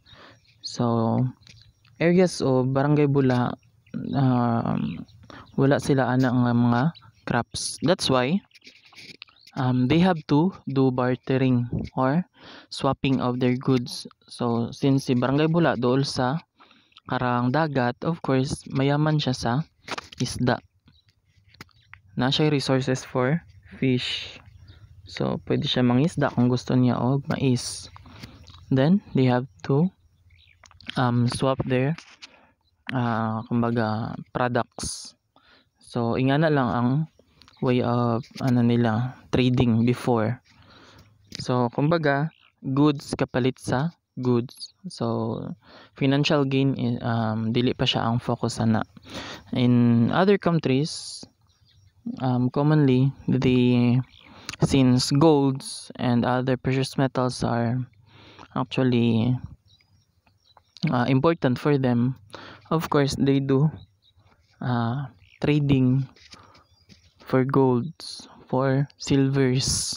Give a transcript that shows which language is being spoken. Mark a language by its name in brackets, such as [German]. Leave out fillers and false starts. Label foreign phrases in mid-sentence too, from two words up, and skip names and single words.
[Cebuano] So [English] areas of [Cebuano] Barangay Bula, wala sila ang mga crops. [English] That's why they have to do bartering or swapping of their goods. [Cebuano] So since si Barangay Bula dool sa karang dagat, [English] of course [Cebuano] mayaman siya sa isda, na siya [English] resources for fish. [Cebuano] So pwede siya mangisda kung gusto niya og mais. Then they have to swap their kumbaga products. So ingana lang ang [English] way of [Cebuano] nila trading before. So kumbaga goods kapalit sa goods. So [English] financial gain [Cebuano] dili pa siya ang focus ana. [English] In other countries, commonly since golds and other precious metals are actually important for them, of course they do trading for golds, for silvers.